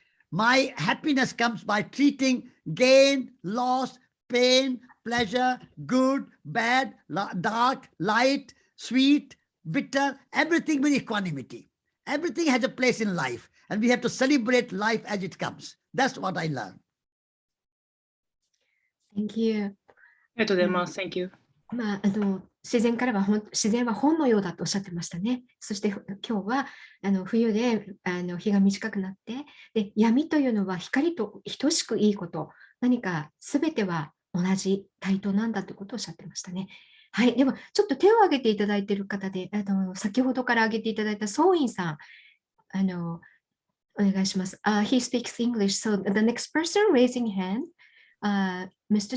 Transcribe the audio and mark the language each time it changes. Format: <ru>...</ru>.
<en>My happiness comes by treating gain, loss, pain, pleasure, good, bad, dark, light, sweet, bitter, everything with equanimity. Everything has a place in life, and we have to celebrate life as it comes. That's what I learned. Thank you.</en> <ja>ありがとうございます。</ja> <en>Thank you.</en> <ja>自然は本のようだとおっしゃってましたね。そして今日は冬で日が短くなって、で闇というのは光と等しくいいこと、何か全ては同じ対等なんだということをおっしゃってましたね。はい、ではちょっと手を挙げていただいている方で、先ほどから挙げていただいたソーインさん、お願いします。</ja> <en>He speaks English, so the next person raising hand, Mr.</en>